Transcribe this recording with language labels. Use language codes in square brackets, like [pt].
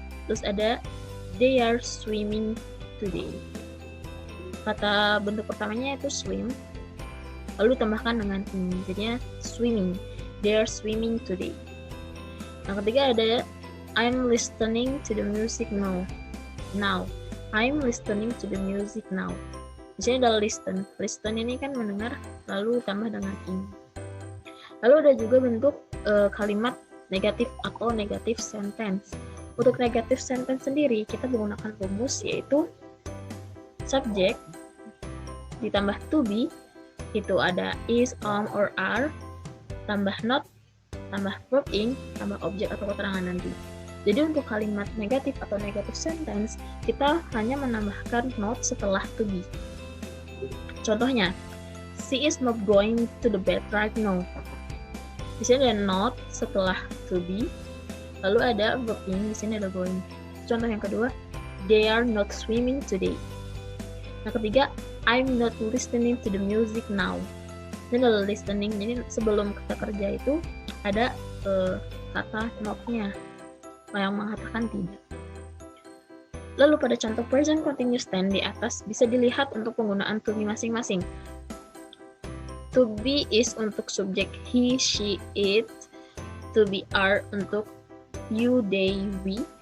[id] Terus ada [en] they are swimming today. [id] Kata bentuk pertamanya itu swim, lalu ditambahkan dengan in, jadinya swimming. [en] They are swimming today. [id] Yang ketiga ada [en] I'm listening to the music now. I'm listening to the music now. [id] Di sini ada listen. Listen ini kan mendengar, lalu tambah dengan in. Lalu ada juga bentuk kalimat negatif atau negative sentence. Untuk negative sentence sendiri, kita menggunakan rumus yaitu subject ditambah to be, itu ada is, or are, tambah not, tambah verb in, tambah objek atau keterangan nanti. Jadi untuk kalimat negatif atau negative sentence, kita hanya menambahkan not setelah to be. Contohnya, [en] she is not going to the bed right now. [id] Di sini ada not setelah to be, lalu ada verb in, di sini ada going. Contoh yang kedua, [en] they are not swimming today. [id] Yang ketiga, [en] I'm not listening to the music now. [id] Ini adalah listening, jadi sebelum kata kerja itu ada kata not-nya yang mengatakan tidak. Lalu pada contoh present continuous tense di atas bisa dilihat untuk penggunaan to be masing-masing. To be is untuk subjek he, she, it. To be are untuk you, they, we.